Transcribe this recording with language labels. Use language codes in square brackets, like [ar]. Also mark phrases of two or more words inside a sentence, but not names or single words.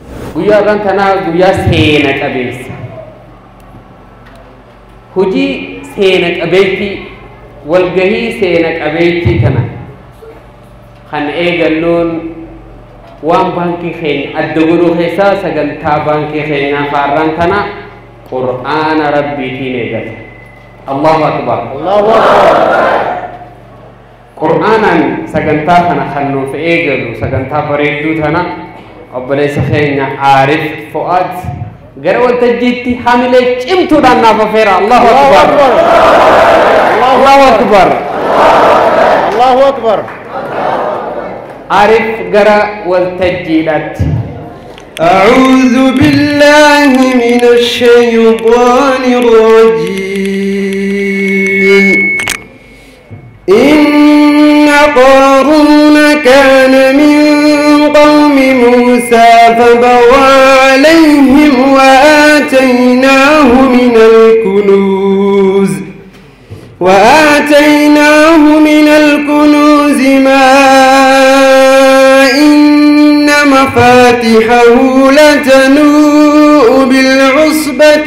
[om] guyyaa irraan tanaa guyyaa seena qabeessa hojii seena qabeettii walgahii seena qabeettii tana kan eegalloon waan baankii keenya adda godhuu keessaa sagantaa baankii keenyaa faarraan tana qur'aana rabbiitiin eegala. [ar] الله أكبر. الله أكبر. [om] qur'aanan sagantaa kana kan nuuf eegalu sagantaa bareedduu tana obboleessa keenya Aarif Fu'aad gara waltajjiitti hamilee cimtuudhaan naaf affeera. [ar] الله أكبر. الله أكبر. الله أكبر. [om] Aarif gara waltajjiidhaatti. [ar] أعوذ بالله من الشيطان الرجيم. إن قارون كان من قوم موسى فبغى عليهم وآتيناه من الكنوز ما إن مفاتحه لتنوء بالعصبة